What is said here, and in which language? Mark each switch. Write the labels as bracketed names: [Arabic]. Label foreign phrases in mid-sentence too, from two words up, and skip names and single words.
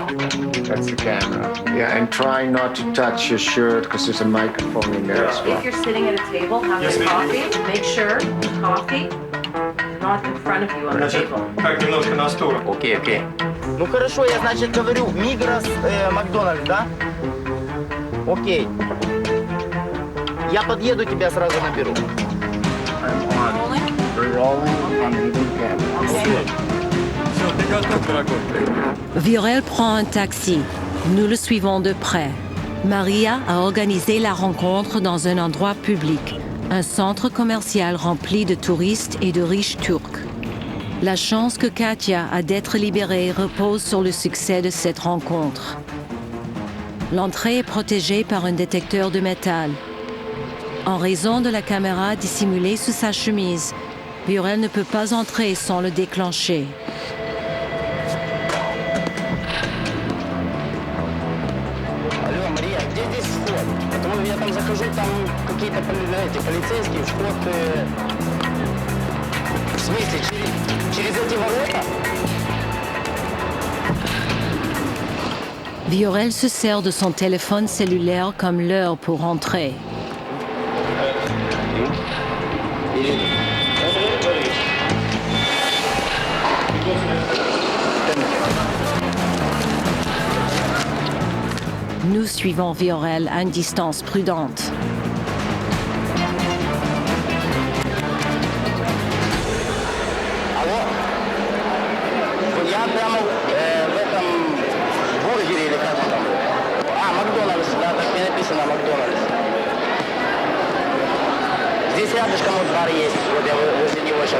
[English] That's the camera. Yeah, and try not to touch your shirt because there's a microphone in there as well. If you're sitting at a table having coffee, make sure coffee is not in front of you on the table. [Russian] Так, немножко на стул. Окей. Ну хорошо, я, значит, говорю, Мигрос, Макдональдс, да? Окей. Я подъеду, тебя сразу наберу. [French] Viorel prend un taxi. Nous le suivons de près. Maria a organisé la rencontre dans un endroit public, un centre commercial rempli de touristes et de riches Turcs. La chance que Katia a d'être libérée repose sur le succès de cette rencontre. L'entrée est protégée par un détecteur de métal. En raison de la caméra dissimulée sous sa chemise, Viorel ne peut pas entrer sans le déclencher. [Russian] Алло, Мария, где здесь вход? Потому я там захожу, там какие-то полицейские, вход... В смысле, через эти ворота? [French] Viorel se sert de son téléphone cellulaire comme l'heure pour rentrer. Nous suivons Viorel à une distance prudente. [Russian] Алло? Я прямо в этом бургере или как там? Макдональдс, да, так не написано Макдональдс. Здесь рядышком вот бар есть, вот я возле него сейчас.